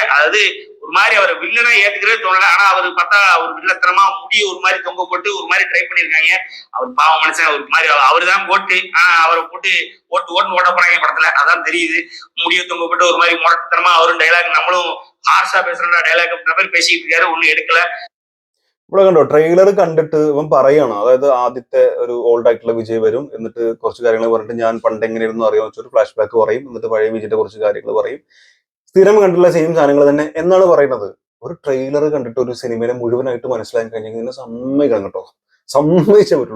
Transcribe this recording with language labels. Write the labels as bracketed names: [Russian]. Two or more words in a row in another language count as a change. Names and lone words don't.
[Tamil] அதாவது ஒரு மாதிரி அவரை வில்லனா ஏத்துக்கிறே தோணல. ஆனா அவரு பார்த்தா ஒரு வில்லத்தனமா முடிய ஒரு மாதிரி தொங்க போட்டு ஒரு மாதிரி ட்ரை பண்ணிருக்காங்க. அவர் பாவ மனுஷன், ஒரு மாதிரி அவரு தான் போட்டு அவரை போட்டு ஓட்டு ஓட போறாங்க படத்துல, அதான் தெரியுது. முடிய தொங்க போட்டு ஒரு மாதிரி முரட்டுத்தனமா அவரும் டைலாக், நம்மளும் ஹார்ஷா பேசுற டைலாக் அப்படின்ற மாதிரி பேசிட்டு இருக்காரு. [Malayalam] ஒன்னும் എടുക്കല. ഇവിടെ കണ്ടോ ട്രെയിലർ കണ്ടിട്ട് ഇവൻ പറയാണ്, അതായത് ആദ്യത്തെ ഒരു ഓൾഡ് ആയിട്ടുള്ള വിജയ് വരും, എന്നിട്ട് കുറച്ച് കാര്യങ്ങൾ പറഞ്ഞിട്ട് ഞാൻ പണ്ട് എങ്ങനെയായിരുന്നു അറിയാമെന്ന് വെച്ചൊരു [English] flash back [Malayalam] പറയും, എന്നിട്ട് പഴയ വിജയുടെ കുറച്ച് കാര്യങ്ങൾ പറയും. സ്ഥിരം കണ്ടിട്ടുള്ള സെയിം സാധനങ്ങൾ തന്നെ എന്നാണ് പറയുന്നത്. ഒരു ട്രെയിലർ കണ്ടിട്ട് ഒരു സിനിമയെ മുഴുവനായിട്ട് മനസ്സിലാക്കി കഴിഞ്ഞാൽ ഇതിനെ സമ്മതിക്കണം കേട്ടോ, സമ്മതിച്ചേ പറ്റുള്ളൂ.